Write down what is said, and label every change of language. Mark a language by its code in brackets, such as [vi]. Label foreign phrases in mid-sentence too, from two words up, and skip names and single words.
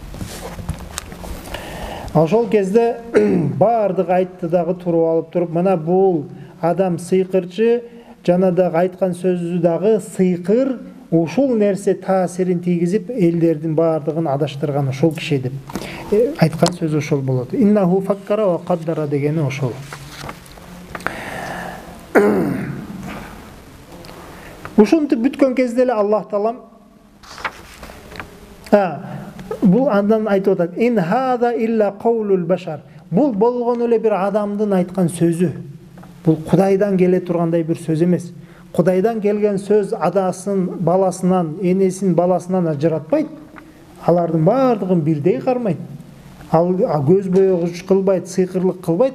[ky] Ошол кезде баардыгы айтты дагы туруп алып туруп, "Мына бул адам сыйкырчы, жана дагы айткан сөзү дагы сыйкыр, ушул нерсе таасирин тийгизип, элдердин баардыгын адаштырган ошол киши" деп айткан сөзү ошол болот. [ar] "إِنَّهُ فَكَّرَ وَقَدَّرَ" [ky] дегени ошол. Ушинтип бүткөн кезде эле Аллах Таалам бул андан айтып атат: [ar] "إِنْ هَٰذَا إِلَّا قَوْلُ الْبَشَرِ". [ky] Бул болгону эле бир адамдын айткан сөзү. Бул Кудайдан келе тургандай бир сөз эмес. Кудайдан келген сөз адасын, баласынан, энесин баласынан ажыратпайт. Алардын баардыгын бирдей кармайт. Ал көз боёгуч кылбайт, сыйкырлык кылбайт.